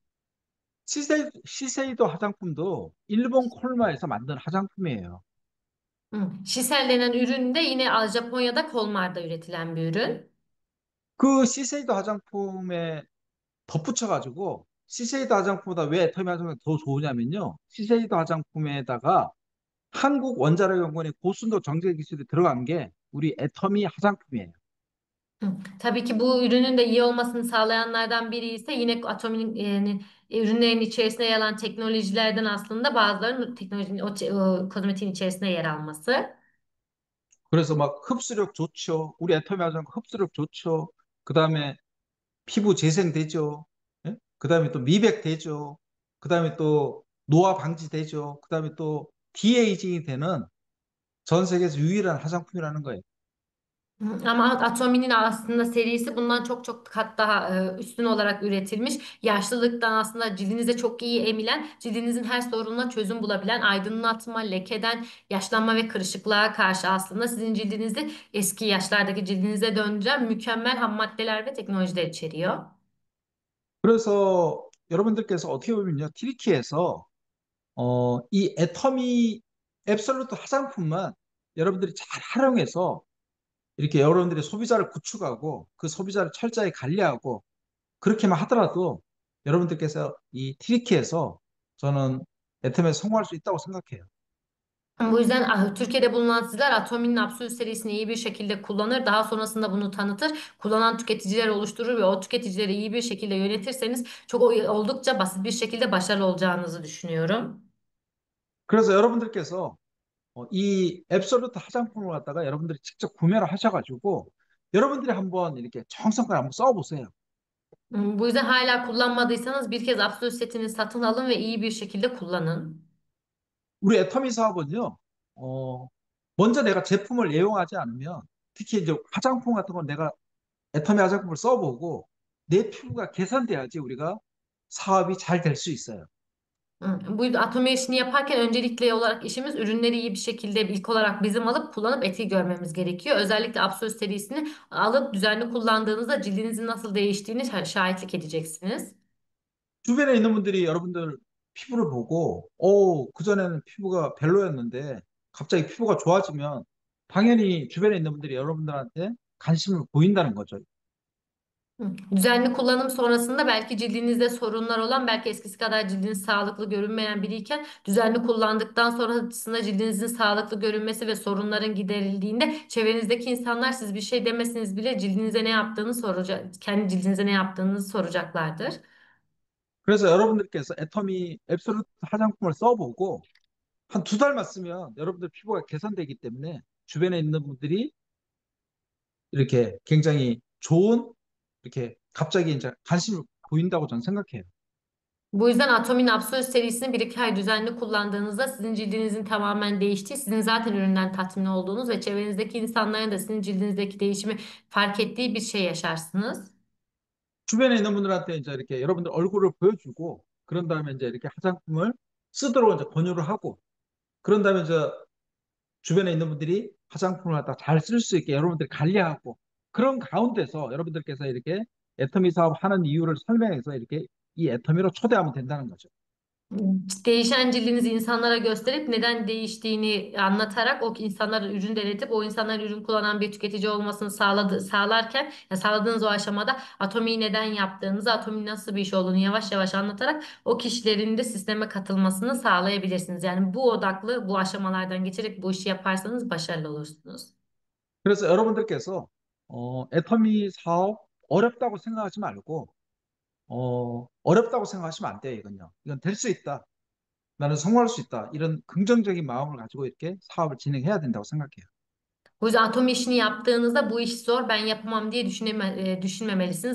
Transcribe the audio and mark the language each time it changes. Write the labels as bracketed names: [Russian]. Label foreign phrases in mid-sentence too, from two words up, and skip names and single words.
[Korean] 시세이도 화장품도 일본 콜마에서 만든 화장품이에요. [Turkish] Şisel denen ürün de yine Japonya'da Kolmar'da üretilen bir ürün. [Korean] 그 시세이도 화장품에 덧붙여가지고 시세이도 화장품보다 왜 애터미 화장품이 더 좋으냐면요. 시세이도 화장품에다가 한국 원자력 연구원의 고순도 정제 기술이 들어간 게 우리 애터미 화장품이에요. [Turkish] Tabii ki bu ürünün de iyi olmasını sağlayanlardan biri ise yine Atomi'nin ürünlerin içerisinde yer alan teknolojilerden aslında bazılarının teknolojinin o kozmetiğin içerisinde yer alması. [Korean] 그래서 막 흡수력 좋죠. 우리 애터미 화장품 흡수력 좋죠. 그 다음에 피부 재생되죠. 예? 그 다음에 또 미백 되죠. 그 다음에 또 노화 방지 되죠. 그 다음에 또 디에이징이 되는 전 seke에서 유일한 화장품이라는 거예요. [Turkish] Ama Atomi'nin aslında serisi bundan çok çok kat daha üstün olarak üretilmiş. Yaşlılıktan aslında cildinize çok iyi emilen, cildinizin her sorununa çözüm bulabilen, aydınlatma, lekeden, yaşlanma ve kırışıklığa karşı aslında sizin cildinizi eski yaşlardaki cildinize döndüren mükemmel ham maddeler ve teknolojiler içeriyor. [Korean] 그래서 여러분들께서 어떻게 보면요, 티리키에서 이 애터미 앱솔루트 화장품만 여러분들이 잘 활용해서 이렇게 여러분들이 소비자를 구축하고 그 소비자를 철저히 관리하고 그렇게만 하더라도 여러분들께서 이 티리키에서 저는 애터미에 성공할 수 있다고 생각해요. [Turkish] Bu yüzden Türkiye'de bulunan sizler Atomi'nin Absolut serisini iyi bir şekilde kullanır. Daha sonrasında bunu tanıtır. Kullanan tüketiciler oluşturur ve o tüketicileri iyi bir şekilde yönetirseniz çok oldukça basit bir şekilde başarılı olacağınızı düşünüyorum. [Korean] 그래서 여러분들께서 이 앱솔루트 화장품을 갖다가 여러분들이 직접 구매를 하셔가지고 여러분들이 한번 이렇게 정성껏 한번 써보세요. [Turkish] Bu yüzden hala kullanmadıysanız bir kez Absolut setini satın alın ve iyi bir şekilde kullanın. [Korean] 우리 애터미 사업은요, 먼저 내가 제품을 애용하지 않으면 특히 이제 화장품 같은 건 내가 애터미 화장품을 써보고 내 피부가 개선돼야지 우리가 사업이 잘 될 수 있어요. [Turkish] Bu Atomi işini yaparken öncelikli olarak işimiz ürünleri iyi bir şekilde ilk olarak bizim alıp kullanıp etki görmemiz gerekiyor. Özellikle Absolut serisini alıp düzenli kullandığınızda cildinizin nasıl değiştiğini şahitlik edeceksiniz. [Korean] 주변에 있는 분들이 여러분들 피부를 보고, 그전에는 피부가 별로였는데 갑자기 피부가 좋아지면 당연히 주변에 있는 분들이 여러분들한테 관심을 보인다는 거죠. [Turkish] Düzenli kullanım sonrasında belki cildinizde sorunlar olan, belki eskisi kadar cildiniz sağlıklı görünmeyen biriyken düzenli kullandıktan sonrasında cildinizin sağlıklı görünmesi ve sorunların giderildiğinde çevrenizdeki insanlar siz bir şey demesiniz bile cildinize ne yaptığını soracak, kendi cildinize ne yaptığınızı soracaklardır. [Korean] 그래서 여러분들께서 애터미 앱솔루트 화장품을 써보고 한 두 달만 쓰면 여러분들 피부가 개선되기 때문에 주변에 있는 분들이 이렇게 굉장히 좋은 이렇게 갑자기 이제 관심을 보인다고 저는 생각해요. [Turkish] Bu yüzden Atomin Absolute serisini bir iki ay düzenli kullandığınızda sizin cildinizin tamamen değiştiği, sizin zaten üründen tatmin olduğunuz ve çevrenizdeki insanların da sizin cildinizdeki değişimi fark ettiği bir şey yaşarsınız. [Korean] 주변에 있는 분들한테 이제 이렇게 여러분들 얼굴을 보여주고 그런 다음에 이제 이렇게 화장품을 쓰도록 이제 권유를 하고 그런 다음에 이제 주변에 있는 분들이 화장품을 갖다 잘 쓸 수 있게 여러분들이 관리하고 그런 가운데서 여러분들께서 이렇게 애터미 사업 하는 이유를 설명해서 이렇게 이 애터미로 초대하면 된다는 거죠. [Turkish] Değişen cildinizi insanlara gösterip neden değiştiğini anlatarak o insanlara ürün denetip o insanların ürün kullanan bir tüketici olmasını sağlarken sağladığınız o aşamada Atomi'yi neden yaptığınızı, Atomi'nin nasıl bir iş olduğunu yavaş yavaş anlatarak o kişilerin de sisteme katılmasını sağlayabilirsiniz. Yani bu odaklı bu aşamalardan geçerek bu işi yaparsanız başarılı olursunuz. [Korean] 그래서 여러분들께서 애터미 사업 어렵다고 생각하지 말고 어렵다고 생각하시면 안 돼요, 이건요. 이건 될 수 있다. 나는 성공할 수 있다. 이런 긍정적인 마음을 가지고 이렇게 사업을 진행해야 된다고 생각해요. [Turkish] Bu yüzden Atomi işini yaptığınızda bu iş zor ben yapamam diye düşünmemelisiniz.